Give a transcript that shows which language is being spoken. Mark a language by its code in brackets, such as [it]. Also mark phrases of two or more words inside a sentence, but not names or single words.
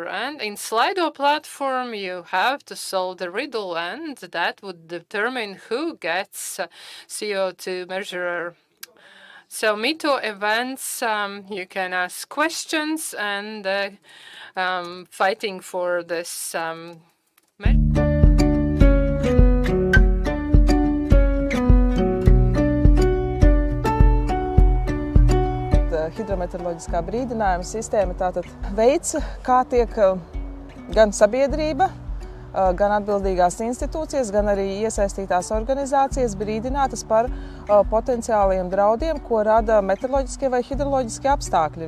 [en] And in Slido platform you have to solve the riddle, and that would determine who gets CO2 measurer. So Mito events, you can ask questions and fighting for this [lv] Hidrometeoroloģiskā brīdinājuma sistēma tātad veids, kā tiek gan sabiedrība, gan atbildīgās institūcijas, gan arī iesaistītās organizācijas brīdinātas par potenciāliem draudiem, ko rada meteoroloģiskie vai hidroloģiskie apstākļi.